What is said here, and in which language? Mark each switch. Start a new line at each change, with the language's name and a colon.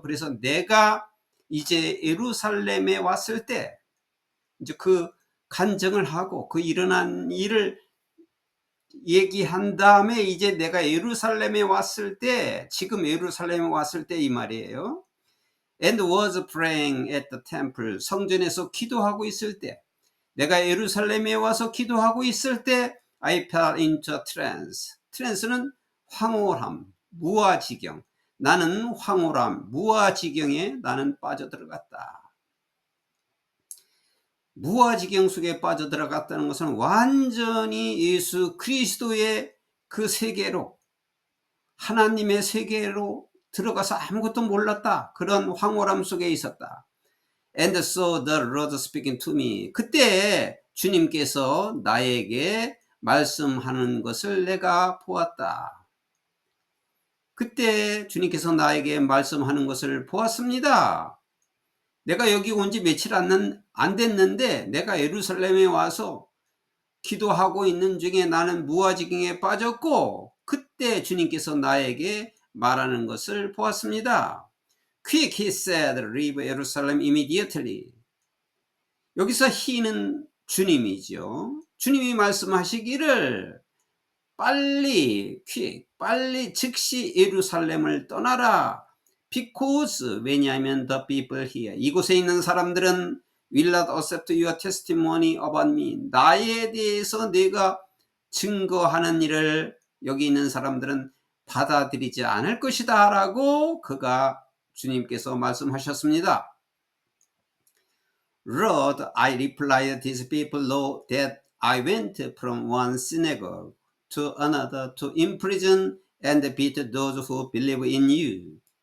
Korean: 그래서 내가 이제 예루살렘에 왔을 때 이제 그 간증을 하고 그 일어난 일을 얘기한 다음에 이제 내가 예루살렘에 왔을 때, 지금 예루살렘에 왔을 때 이 말이에요.
English: And was praying at the temple.
Korean: 성전에서 기도하고 있을 때, 내가 예루살렘에 와서 기도하고 있을 때
English: I fell into a trance.
Korean: trance는 황홀함, 무아지경. 나는 황홀함, 무아지경에 나는 빠져들어갔다. 무아지경 속에 빠져들어갔다는 것은 완전히 예수 그리스도의 그 세계로, 하나님의 세계로 들어가서 아무것도 몰랐다. 그런 황홀함 속에 있었다.
English: And so the Lord speaking to me.
Korean: 그때 주님께서 나에게 말씀하는 것을 내가 보았다. 그때 주님께서 나에게 말씀하는 것을 보았습니다. 내가 여기 온 지 며칠 안 됐는데 내가 예루살렘에 와서 기도하고 있는 중에 나는 무아지경에 빠졌고, 그때 주님께서 나에게 말하는 것을 보았습니다.
English: Quick, he said, leave Jerusalem immediately.
Korean: 여기서 he는 주님이죠. 주님이 말씀하시기를 빨리, quick, 빨리 즉시 예루살렘을 떠나라.
English: Because,
Korean: 왜냐하면
English: the people here,
Korean: 이곳에 있는 사람들은
English: will not accept your testimony about me.
Korean: 나에 대해서 내가 증거하는 일을 여기 있는 사람들은 받아들이지 않을 것이다 라고 그가 주님께서 말씀하셨습니다.
English: Lord, I replied, these people know that I went from one synagogue to another to imprison and beat those who believe in you.